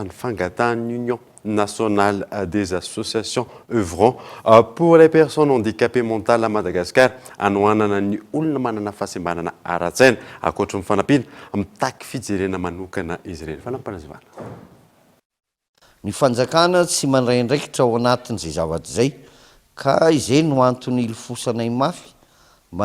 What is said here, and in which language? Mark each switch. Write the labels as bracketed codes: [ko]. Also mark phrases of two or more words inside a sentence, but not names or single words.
[mg] ny fangatahany Union nationale des associations œuvrant pour les personnes handicapées mentales à Madagascar anohanana ny olona manana fahasembanana ara-tsaina ankoatra ny fanampiana mitaky fijerena manokana izy ireny. Fanampanazivana. Ny fanjakana tsy mandray andraikitra ao anatin'izay zavatra izay ka izay no antony ilofosanay mafy mba